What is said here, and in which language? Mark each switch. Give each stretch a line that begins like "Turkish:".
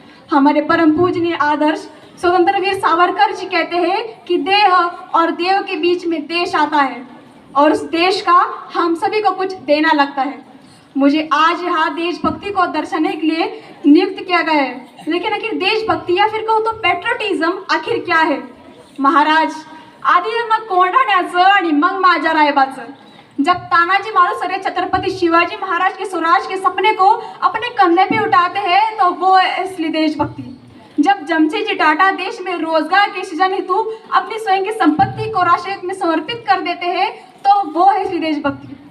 Hindi: हमारे परम पूजनीय आदर्श स्वतंत्र वीर सावरकर जी कहते हैं कि देह और देव के बीच में देश आता है और उस देश का हम सभी को कुछ देना लगता है। मुझे आज यहाँ देशभक्ति को दर्शाने के लिए नियुक्त किया गया है, लेकिन आखिर देशभक्ति या फिर कहूँ तो पेट्रोटिज्म आखिर क्या है?
Marathi: महाराज, आधी जन्म कोंढाण्याचं आणि मग माझ्या रायबाचं।
Hindi: जब तानाजी मालुसरे छत्रपति शिवाजी महाराज के स्वराज के सपने को अपने कंधे पे उठाते हैं तो वो है असली देशभक्ति। जब जमशेदजी टाटा देश में रोजगार के सृजन हेतु अपनी स्वयं की संपत्ति को राष्ट्र में समर्पित कर देते हैं तो वो है असली देशभक्ति।